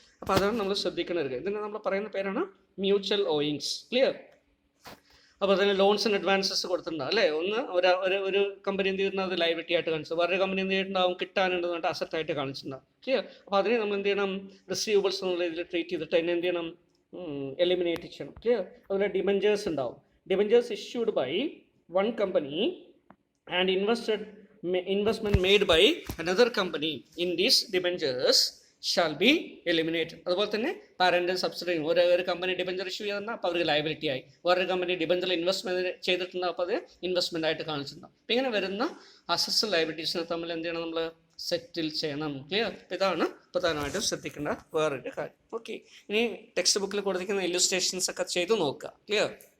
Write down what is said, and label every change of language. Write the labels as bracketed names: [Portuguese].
[Malayalam] അപ്പോൾ അതാണ് നമ്മൾ ശ്രദ്ധിക്കേണ്ട ഒരു കാര്യം. ഇതിന് നമ്മൾ പറയുന്ന പേരാണ് മ്യൂച്വൽ ഓയിങ്സ്. ക്ലിയർ. അപ്പോൾ തന്നെ ലോൺസ് ആൻഡ് അഡ്വാൻസസ് കൊടുത്തിട്ടുണ്ടാവും അല്ലേ. ഒന്ന് ഒരു കമ്പനി എന്ത് ചെയ്യുന്നത് ലയബിലിറ്റി ആയിട്ട് കാണിച്ചു, വേറൊരു കമ്പനി എന്ത് ചെയ്തിട്ടുണ്ടാവും കിട്ടാനുണ്ടെന്ന് പറഞ്ഞിട്ട് അസറ്റായിട്ട് കാണിച്ചിട്ടുണ്ടാവും. ക്ലിയർ. അപ്പോൾ അതിനെ നമ്മൾ എന്ത് ചെയ്യണം, റിസീവബിൾസ് എന്നുള്ള ഇതിൽ ട്രീറ്റ് ചെയ്തിട്ട് അതിനെ എന്ത് ചെയ്യണം, എലിമിനേറ്റ് ചെയ്യണം. ക്ലിയർ. അതുപോലെ ഡിബഞ്ചേഴ്സ് ഉണ്ടാവും. [English] Debentures issued by one company and investment made by another company in these debentures shall be eliminated. [Malayalam] അതുപോലെ തന്നെ പാരൻ്റ് സബ്സിഡറി ഒരു കമ്പനി ഡിബഞ്ചർ ഇഷ്യൂ ചെയ്തെന്നാൽ അപ്പോൾ അവർക്ക് ലയബിലിറ്റി ആയി, വേറൊരു കമ്പനി ഡിബഞ്ചറിൽ ഇൻവെസ്റ്റ്മെൻറ്റ് ചെയ്തിട്ടുണ്ടാവും, അപ്പോൾ അത് ഇൻവെസ്റ്റ്മെൻ്റ് ആയിട്ട് കാണിച്ചിട്ടുണ്ടാവും. അപ്പോൾ ഇങ്ങനെ വരുന്ന അസറ്റ്സ് ലയബിലിറ്റീസിനെ തമ്മിൽ എന്ത് ചെയ്യണം, നമ്മൾ സെറ്റിൽ ചെയ്യണം. ക്ലിയർ. ഇതാണ് പ്രധാനമായിട്ടും ശ്രദ്ധിക്കേണ്ട വേറൊരു കാര്യം. ഓക്കെ. ഇനി ടെക്സ്റ്റ് ബുക്കിൽ കൊടുത്തിരിക്കുന്ന ഇല്ലുസ്ട്രേഷൻസ് ഒക്കെ ചെയ്ത് നോക്കുക. ക്ലിയർ.